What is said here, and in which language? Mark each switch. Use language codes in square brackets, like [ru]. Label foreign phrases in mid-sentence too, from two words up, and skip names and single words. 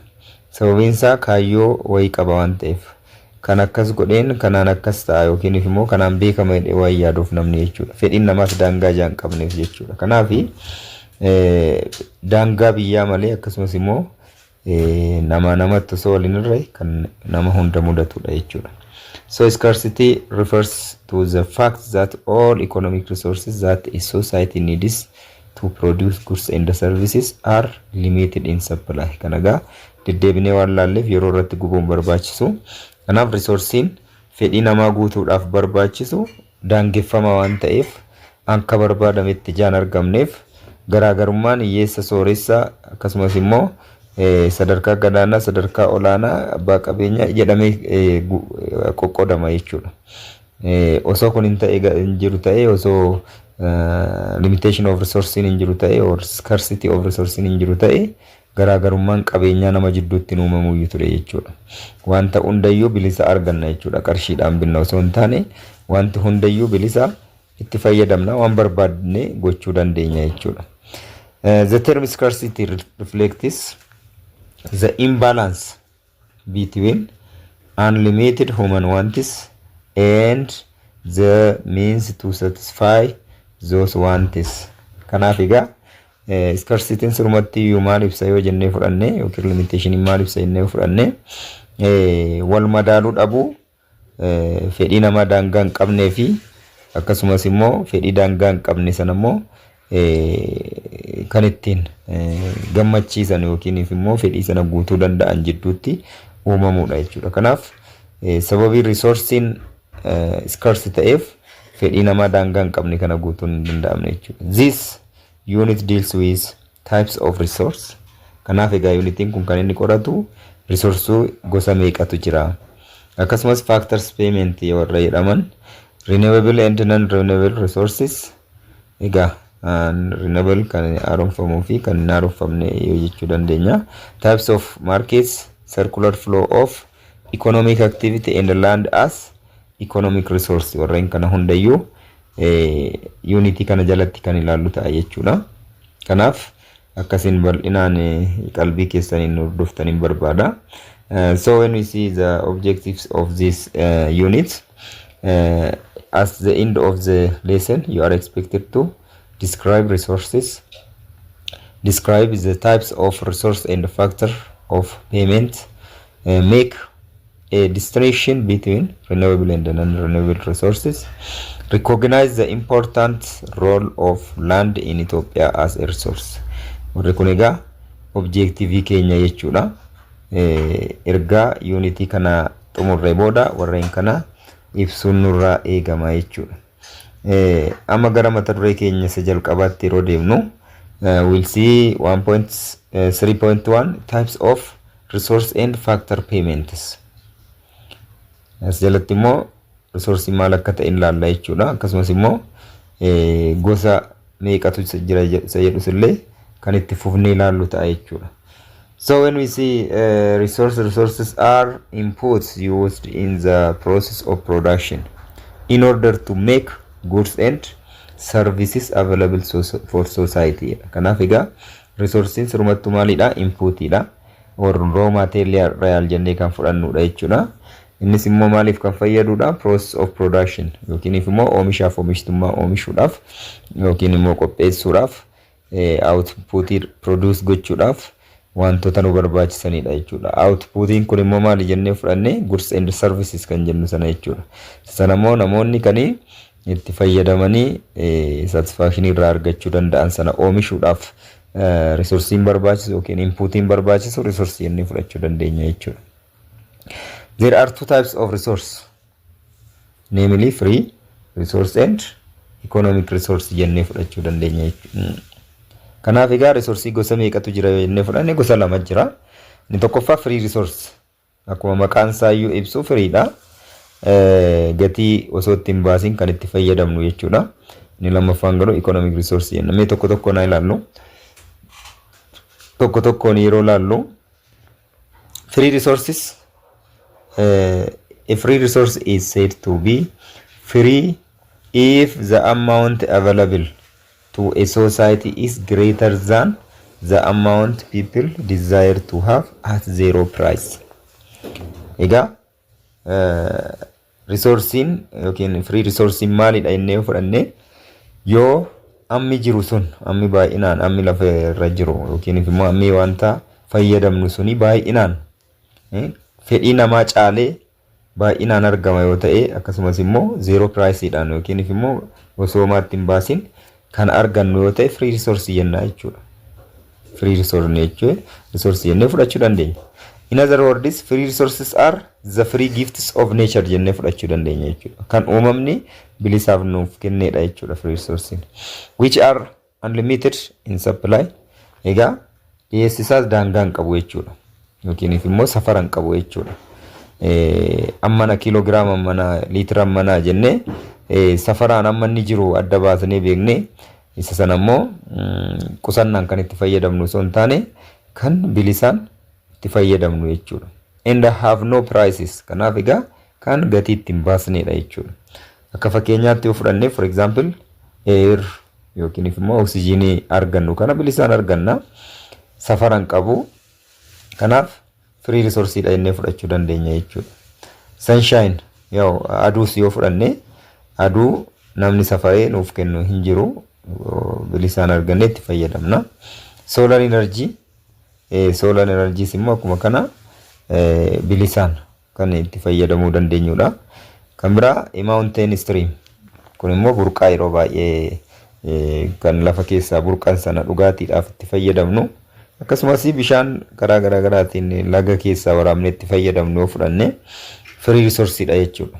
[om] Sababiin isaa kaayyoo wayii qaba waan ta'eef. Kan akkas godheen kanaan akkas ta'a yookiin immoo kanaan beekama jedhee wayii yaaduuf namni jechuudha. Fedhiin namaas daangaa jaan qabneef jechuudha. Kanaaf daangaa biyyaa malee akkasumas immoo namatti osoo waliin irra kan nama hunda mudatudha jechuudha. [en] So scarcity refers to the fact that all economic resources that a society needs to produce goods and services are limited in supply. [om] Kanaga deddeebinee waan laalleef yeroo irratti gubuun barbaachisu. Kanaaf resourcein fedhii namaa guutuudhaaf barbaachisu daangeffama waan ta'eef akka barbaadametti jaan argamneef garaagarummaan hiyyeessa sooressa akkasumas immoo sadarkaa gadaanaa sadarkaa olaanaa abbaa qabeenyaa jedhamee qoqqoodama jechuudha. Osoo kun hin jiru ta'e osoo [en] limitation of resource [om] hin jiru ta'e [en] or scarcity of resource [om] hin jiru ta'e garaagarummaan qabeenyaa nama jidduutti uumamu ture jechuudha. Wanta hundayyuu bilisa arganna jechuudha. Qarshiidhaan binna osoo hin taane wanti hundayyuu bilisa itti fayyadamna waan barbaadne gochuu dandeenya jechuudha. [en] The term scarcity reflects the imbalance between unlimited human wants and the means to satisfy those wants. [om] Kanaaf egaa scarcity surumatti maal ibsa yoo jennee fudhanne yookiin limitation maal ibsa jennee fudhanne wal madaaluu dhabu fedhii nama daangaa hin qabnee fi akkasumas immoo fedhii daangaa hin qabne sana immoo kan ittiin gammachiisan yookiin immoo fedhii sana guutuu danda'an jidduutti uumamudha jechuudha. Kanaaf sababii resourcein scarce ta'eef fedhii namaa daangaa hin qabne kana guutuun hin danda'amne jechuudha. [en] This unit deals with types of resource. [om] Kanaaf egaa unitiin kun kan inni qoratu resource gosa meeqatu jira. Akkasumas [en] factors payment [om] warra jedhaman [en] renewable and non-renewable resources [om] egaa renewable kan haaromfamuu fi kan hin haaromfamne yoo jechuu dandeenya. [en] Types of markets, circular flow of economic activity and land as economic resource. [om] Warreen kana hundayyuu unity kana jalatti kan ilaallu ta'a jechuudha. Kanaaf akkasiin bal'inaan qalbii keessaniin hordoftaniin barbaada. [en] So when we see the objectives of this unit at the end of the lesson you are expected to describe resources, describe the types of resource and the factor of payment, make a distinction between renewable and non-renewable resources, recognize the important role of land in Ethiopia as a resource. [om] Warri kun egaa objective keenya jechuudha. Ergaa unity kana xumurree booda warreen kana ibsuun nurraa eegama jechuudha. Amma gara mata duree keenya isa jalqabaatti yeroo deemnu [en] we'll see 1.3.1 types of resource and factor payments. [om] As jalatti immoo resource maal akka ta'e ilaalla jechuudha. Akkasumas immoo gosa meeqatu jira isa jedhus illee kan itti fufnee ilaallu ta'a jechuudha. [en] So when we see resources are inputs used in the process of production in order to make goods and services available for society. [om] Kanaaf egaa resources rumattu maalidha? Inputidha. Or [en] raw material [om] jennee kan fudhannudha jechuudha. Innis immoo maaliif kan fayyadudha? [en] Process of production [om] yookiin immoo oomishaaf oomishtummaa oomishuudhaaf yookiin immoo qopheessuudhaaf [en] output produce [om] gochuudhaaf wantoota nu barbaachisanidha jechuudha. Outputiin kun immoo maali jennee fudhanne [en] goods and services [om] kan jennu sana jechuudha. Sana immoo namoonni kan itti fayyadamanii satisfaction irraa argachuu danda'an sana oomishuudhaaf resourceen barbaachisu yookiin inputiin barbaachisu resource jennee fudhachuu dandeenya jechuudha. [en] There are two types of resource, namely free resource and economic resource [om] jennee fudhachuu dandeenya jechuudha. Kanaaf egaa resource gosa meeqatu jira jennee fudhanne gosa lama jira. Inni tokkoffaa [en] free resource [om] akkuma maqaan isaa iyyuu ibsu freedha. Gatii osoo itti hin baasin kan itti fayyadamnu jechuudha. Inni lammaffaan garuu [en] economic resource [om] jenna. Mee tokko tokko na ilaallu. Tokko tokkoon yeroo ilaallu [en] free resources a free resource is said to be free if the amount available to a society is greater than the amount people desire to have at zero price. [om] Egaa resourceen yookiin free resourceen maalidha jennee fudhanne yoo ammi jiru sun ammi baay'inaan ammi lafa irra jiru yookiin immoo ammi wanta fayyadamnu suni baay'inaan fedhii namaa caalee baay'inaan argama yoo ta'e akkasumas immoo [en] zero price [om] dhaan yookiin immoo osoo maatti hin baasin kan argannu yoo ta'e [en] free resource [om] jenna jechuudha. [en] Free resource [om] jechuun resource jennee fudhachuu dandeenya. [en] In other words, free resources are the free gifts of nature [om] jennee fudhachuu dandeenya jechuudha. Kan uumamni bilisaaf nuuf kennedha jechuudha [en] free resources. Which are unlimited in supply. [om] Egaa dhiyeessisaas daangaa hin qabu jechuudha. Yookiin immoo safara hin qabu jechuudha. Ammana kiloogiraama ammana liitira ammana jennee safaraan amma inni jiru adda baasnee beeknee isa sana immoo qusannaan kan itti fayyadamnu osoo hin taane kan bilisaan itti fayyadamnu jechuudha. [en] And have no prices. [om] Kanaaf egaa kan gatii itti hin baasnedha jechuudha. Akka fakkeenyaatti yoo fudhanne [en] for example [om] air yookiin immoo oksijiinii argannu kana bilisaan arganna safaraan qabu. Kanaaf [en] free resource [om] dha jennee fudhachuu dandeenya jechuudha. Sunshine yoo aduus yoo fudhanne aduu namni safaree nuuf kennu hin jiru bilisaan argannee itti fayyadamna. [en] Solar energy solar energy [om] immoo akkuma kana bilisaan kan itti fayyadamuu dandeenyudha. Kan biraa [en] mountain stream [om] kun immoo burqaa yeroo baay'ee kan lafa keessaa burqan sana dhugaatiidhaaf itti fayyadamnu. Akkasumas bishaan garaa garaatiin laga keessaa waraabnee itti fayyadamnu yoo fudhanne [en] free resource [om] dha jechuudha.